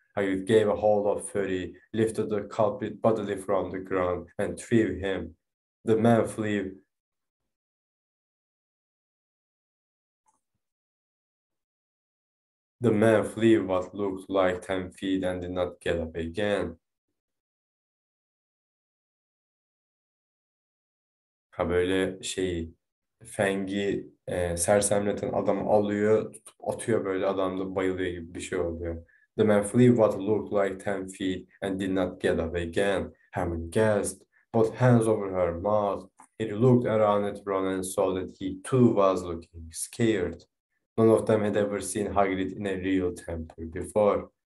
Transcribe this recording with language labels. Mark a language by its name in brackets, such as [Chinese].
[English] Hagrid gave a howl of fury, lifted the culprit bodily from the ground, and threw him. The man flew The man flew what looked like 10 feet and did not get up again. [Turkish] Ha böyle Feng'i sersemleten adamı alıyor, tutup atıyor böyle adam da bayılıyor gibi bir şey oluyor. [English] The man flew what looked like 10 feet and did not get up again. Hermione gasped, both hands over her mouth. He looked around at Ron and saw that he too was looking scared. None of them had ever seen Hagrid in a real temper before.